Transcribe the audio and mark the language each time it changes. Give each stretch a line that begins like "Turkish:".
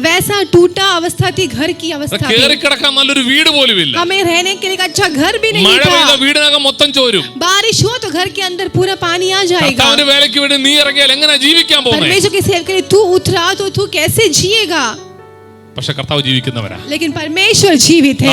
Hindi: वैसा टूटा अवस्था थी घर की अवस्था थी.
Malayalam: കേറി കിടക്കാൻ നല്ലൊരു വീട് പോലും ഇല്ല.
Hindi: हमें रहने के लिए एक अच्छा घर भी नहीं
Malayalam: മഴ പെയ്ത
Hindi: था.
Malayalam: വീടിനകം മൊത്തം ചോരും.
Hindi: बारिश हो तो घर के अंदर पूरा पानी आ जाएगा.
Malayalam: കർത്താവിന്റെ വേലയ്ക്ക് വേണ്ടി നീ ഇറങ്ങിയാൽ എങ്ങനെ ജീവിക്കാൻ പോകുന്നത്.
Hindi: परमेश्वर की सेवा के लिए तू उतरा तो तू कैसे जिएगा.
Malayalam: പക്ഷെ കർത്താവ് ജീവിക്കുന്നവരാ.
Hindi: लेकिन परमेश्वर जीवित है.